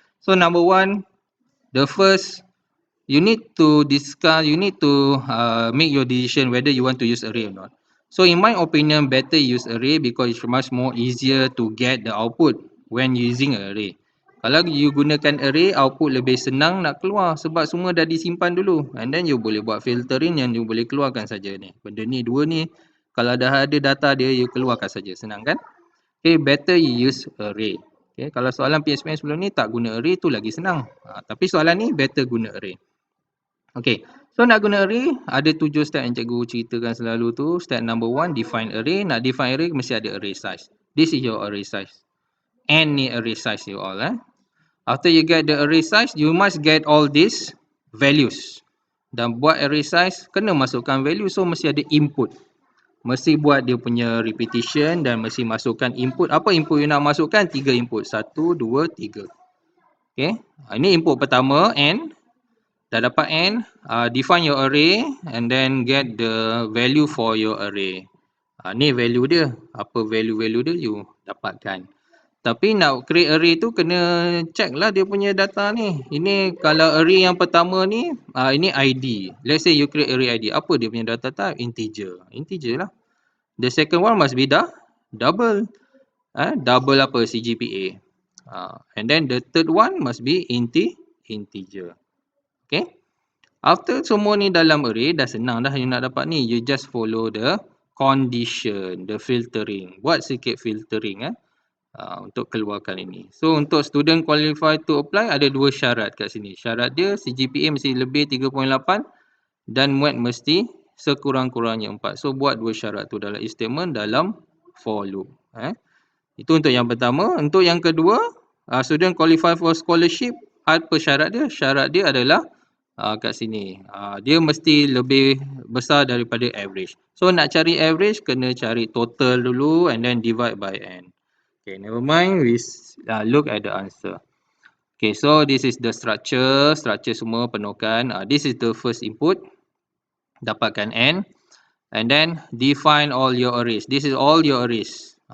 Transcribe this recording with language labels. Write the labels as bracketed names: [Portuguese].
[English] So number one, the first, you need to discuss, you need to make your decision whether you want to use array or not. So in my opinion, better use array because it's much more easier to get the output when using array. [Malay] Kalau [English] you [Malay] gunakan array, output lebih senang nak keluar sebab semua dah disimpan dulu. [English] And then you [Malay] boleh buat filtering yang [English] you [Malay] boleh keluarkan saja ni. Benda ni, dua ni, kalau dah ada data dia, [English] you [Malay] keluarkan saja. Senang kan? [English] Okay, better you use array. [Malay] Okay, kalau soalan PSMN sebelum ni tak guna array tu lagi senang. Tapi soalan ni [English] better [Malay] guna array. Okay, so nak guna array, ada 7 step yang cikgu ceritakan selalu tu. [English] Step number 1, define array. [Malay] Nak [English] define array, [Malay] mesti ada [English] array size. This is your array size. N ni array size you all. After you get the array size, you must get all these values. [Malay] Dan buat array size, kena masukkan value, so mesti ada input. Mesti buat dia punya repetition dan mesti masukkan input. Apa input you nak masukkan? 3 input. 1, 2, 3. Okay, ini input pertama, N. Dah dapat [English] N, define your array and then get the value for your array. [Malay] Ni value dia. Apa value-value dia [English] you [Malay] dapatkan. Tapi nak create array tu kena check lah dia punya data ni. Ini kalau array yang pertama ni, ini ID. [English] Let's say you create array ID. Apa dia punya data type? Integer. Integer lah. The second one must be double. Double apa? CGPA. And then the third one must be integer. Okay. After [Malay] semua ni dalam array, dah senang dah [English] you [Malay] nak dapat ni. [English] You just follow the condition, the filtering. [Malay] Buat sikit filtering untuk keluarkan ini. So untuk student [English] qualify to apply, [Malay] ada 2 syarat kat sini. Syarat dia CGPA mesti lebih 3.8 dan MUET mesti sekurang-kurangnya 4. So buat 2 syarat tu dalam if statement dalam for loop. Itu untuk yang pertama. Untuk yang kedua, student [English] qualify for scholarship, [Malay] apa syarat dia? Syarat dia adalah kat sini. Dia mesti lebih besar daripada average. So nak cari average kena cari total dulu [English] and then divide by n. Okay, never mind, we look at the answer. Okay, so this is the structure. Structure [Malay] semua penuhkan. [English] This is the first input. [Malay] Dapatkan [English] n. And then define all your arrays. This is all your arrays.